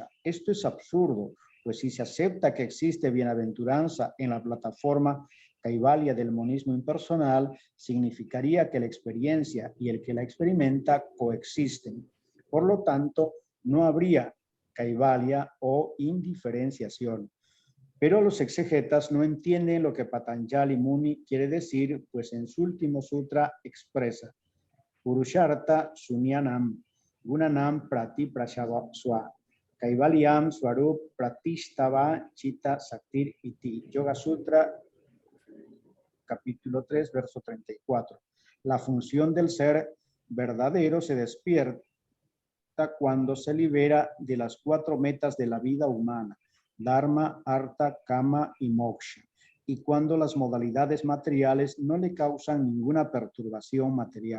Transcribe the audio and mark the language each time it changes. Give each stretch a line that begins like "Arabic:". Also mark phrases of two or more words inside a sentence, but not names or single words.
Spanish: Esto es absurdo, pues si se acepta que existe bienaventuranza en la plataforma Kaivalya del monismo impersonal, significaría que la experiencia y el que la experimenta coexisten. Por lo tanto, no habría Kaivalya o indiferenciación. Pero los exegetas no entienden lo que Patanjali Muni quiere decir, pues en su último sutra expresa:
Sanskrit: Purushartha Sunyanam, Gunanam Prati Prashavaswa, Kaivalyam Swarup Pratishtava Chitta Saktir Iti.
Spanish: Yoga Sutra, capítulo 3, verso 34. La función del ser verdadero se despierta cuando se libera de las 4 metas de la vida humana: Dharma, Artha, Kama y Moksha, y cuando las modalidades materiales no le causan ninguna perturbación material.